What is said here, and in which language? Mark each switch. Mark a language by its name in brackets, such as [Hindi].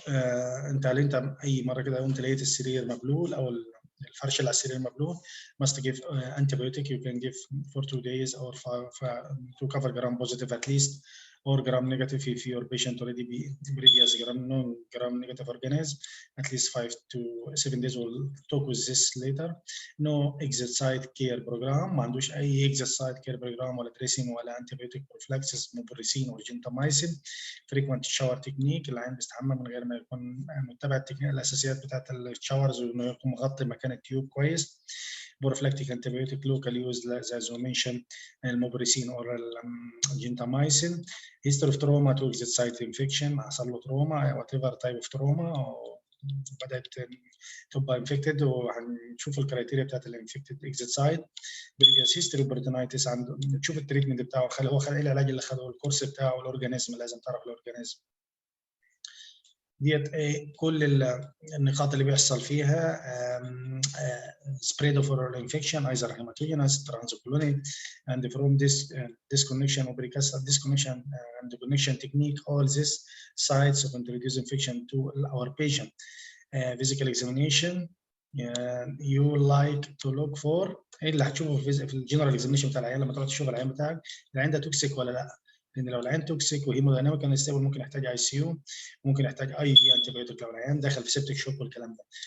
[Arabic] انت اي مره كده قمت لقيت السرير مبلول او الفرش اللي على السرير مبلول, [English] must give antibiotic. You can give for 2 days or to cover gram positive at least or gram negative if your patient already be previous gram negative organism. At least 5 to 7 days. We'll talk with this later. No exit site care program. [Arabic] ما عندوش اي [English] exit site care program ولا dressing ولا antibiotic prophylaxis mupirocin or gentamicin. frequent shower technique. [Arabic] العين بيستحمى من غير ما يكون متبع الاساسيات بتاعت الشاورز وانه يكون مغطي مكان التيوب كويس. [English] prophylactic antibiotic local use as we mentioned المبرسين or الجنتامايسين. history of trauma to exit site infection. [Arabic] حصل له [English] trauma whatever type of trauma [Arabic] بدات تبقى [English] infected, [Arabic] وهنشوف الكرايتيريا بتاعت الانفكتد [English] exit site. previous history peritonitis [Arabic] عنده, تشوف التريتمنت بتاعه, هو خد ايه العلاج اللي خده, الكورس بتاعه, الاورجانيزم لازم تعرف الاورجانيزم ديت كل النقاط اللي بيحصل فيها. [English] spread of oral infection either hematogenous, transcolonic, and from this disconnection or precursor disconnection and connection technique, all these sites of introduce infection to our patient. Physical examination, you like to look for [Arabic] ايه اللي هتشوفه في الجنرال اكزامينشن بتاع العيان لما تروح تشوف العيان بتاعك, العيان ده توكسيك ولا لا؟ لان لو العيان توكسيك وهيمودايناميك انستابل ممكن يحتاج اي سي يو, ممكن يحتاج اي في انتيبيوتيك لو العيان داخل في سيبتيك شوك والكلام ده.